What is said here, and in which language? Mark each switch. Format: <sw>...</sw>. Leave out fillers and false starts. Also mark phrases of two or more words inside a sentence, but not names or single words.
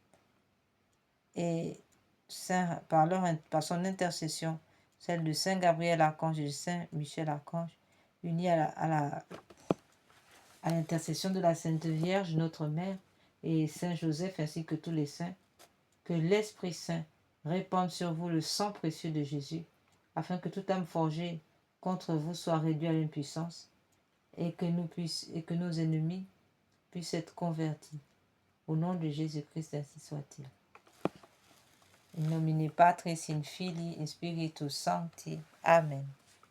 <fr>et par son intercession, celle de Saint Gabriel archange et de Saint Michel archange, unis à l'intercession de la Sainte Vierge, notre Mère, et Saint Joseph, ainsi que tous les saints, que l'Esprit Saint répande sur vous le sang précieux de Jésus, afin que toute âme forgée contre vous soit réduite à l'impuissance, et que nos ennemis puissent être convertis. Au nom de Jésus-Christ, ainsi soit-il.</fr> <la>In nomine Patris, in Filii, in Spiritus Sancti. Amen.</la>